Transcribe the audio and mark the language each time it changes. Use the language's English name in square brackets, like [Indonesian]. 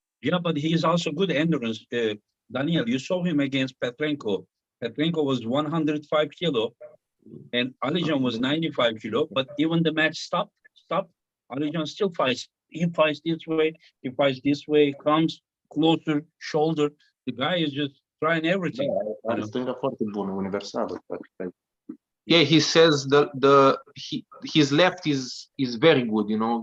[English] Yeah, but he is also good endurance. Daniel, you saw him against Petrenko. Petrenko was 105 kilo and Alijan was 95 kilo, but even the match stopped, Alijan still fights. He fights this way, comes closer, shoulder. The guy is just trying everything. [Romanian] Are stânga foarte bună, universală. [English] Yeah, he says his left is very good, you know.